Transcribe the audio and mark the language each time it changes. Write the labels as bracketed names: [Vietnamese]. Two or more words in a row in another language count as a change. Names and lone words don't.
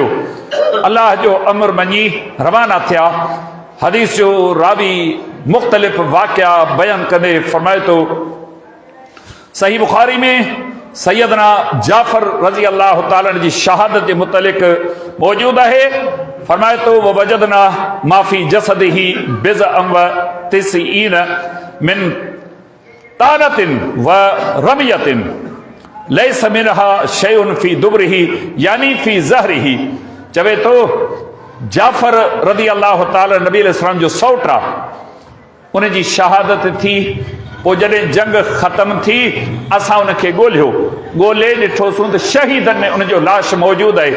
[Sindhi] अल्लाह जो अमर मञी रवाना थिया। हदीस जो रावी मुख़्तलिफ़ वाक़िया बयान कंदे फरमाए थो, सही बुखारी में सैयदना जाफ़र [Arabic] رضي الله تعالى [Sindhi] जी शहादत जे मुतलिक़ मौजूद आहे। फरमाए तो [Arabic] فوجدنا ما في جسده بضعا وتسعين من طعنة ورمية ليس منها شيء في دبره يعني في ظهره. [Sindhi] चवे तो जाफ़र [Arabic] رضي الله تعالى [Sindhi] नबी अलैहिस्सलाम जो सौट आहे, उन जी शहादत थी। पोइ जॾहिं जंग ख़तम थी असां उनखे ॻोल्हियो, ॻोल्हे ॾिठोसीं त शहीदनि में उनजो लाश मौजूदु आहे।